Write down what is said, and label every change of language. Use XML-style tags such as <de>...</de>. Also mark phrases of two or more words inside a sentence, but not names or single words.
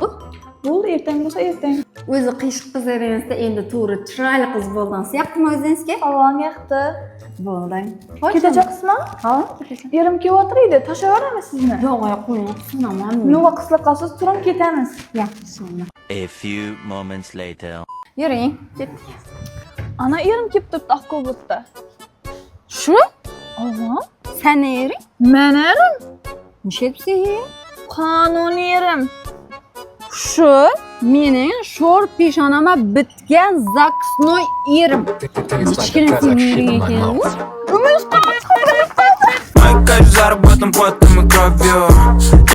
<uz>Bo'ldi, ertaga bo'lsa ertaga. O'zi qiyshiq qizlaringizda endi to'g'ri chiroyli qiz bo'lgansiz. Yoqdimi o'zingizga? Allohga yoqdi. Bo'ldi. Ketajaksizmi? Ha, ketaman. Erim kelyapti edi, tashaveramiz sizni. Yo'q, qo'ying, tushinaman. Nima qilsa qolsiz, turing ketamiz. Yaxshi.</uz> <en>A few moments later.</en> <uz>Yuring, ketdik. Ana erim kelib turibdi avtobusda. Shu? Aha. Sen ering? Men erim. Nishepsiz? Qonuniy erim. Shu mening sho'r peshonama bitgan zaksnoy erim. Kichkina singling ekan.</uz> <ru>Мои кайф заработан потом и кровью.</ru>